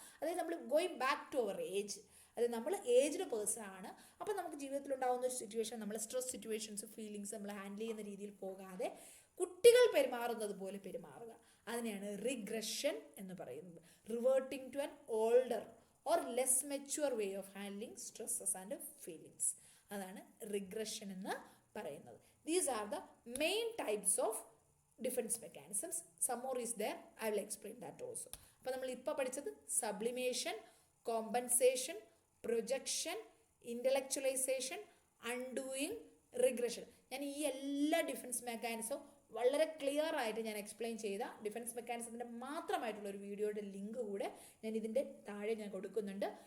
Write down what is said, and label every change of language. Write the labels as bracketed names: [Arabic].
[Malayalam] അതായത് നമ്മൾ [English] going back to our age, [Malayalam] അതായത് നമ്മൾ ഏജ്ഡ് പേഴ്സൺ ആണ്. അപ്പോൾ നമുക്ക് ജീവിതത്തിലുണ്ടാകുന്ന ഒരു സിറ്റുവേഷൻ, നമ്മൾ സ്ട്രെസ് സിറ്റുവേഷൻസ്, ഫീലിങ്സ് നമ്മൾ ഹാൻഡിൽ ചെയ്യുന്ന രീതിയിൽ പോകാതെ കുട്ടികൾ പെരുമാറുന്നത് പോലെ പെരുമാറുക. അതിനെയാണ് റിഗ്രഷൻ എന്ന് പറയുന്നത്. [English] Reverting to an older or less mature way of handling stresses and feelings. [Malayalam] അതാണ് റിഗ്രഷൻ എന്ന് പറയുന്നത്. [English] These are the main types of defense mechanisms. Some more is there. I will explain that also. [Malayalam] അപ്പോൾ നമ്മൾ ഇപ്പോൾ പഠിച്ചത് sublimation, compensation, projection, ഇൻ്റലക്ച്വലൈസേഷൻ, അൺഡൂയിങ്, regression. ഞാൻ ഈ എല്ലാ ഡിഫൻസ് മെക്കാനിസവും വളരെ ക്ലിയർ ആയിട്ട് ഞാൻ എക്സ്പ്ലെയിൻ ചെയ്ത ഡിഫൻസ് മെക്കാനിസത്തിൻ്റെ മാത്രമായിട്ടുള്ള ഒരു വീഡിയോയുടെ ലിങ്ക് കൂടെ ഞാൻ ഇതിൻ്റെ താഴെ ഞാൻ കൊടുക്കുന്നുണ്ട്.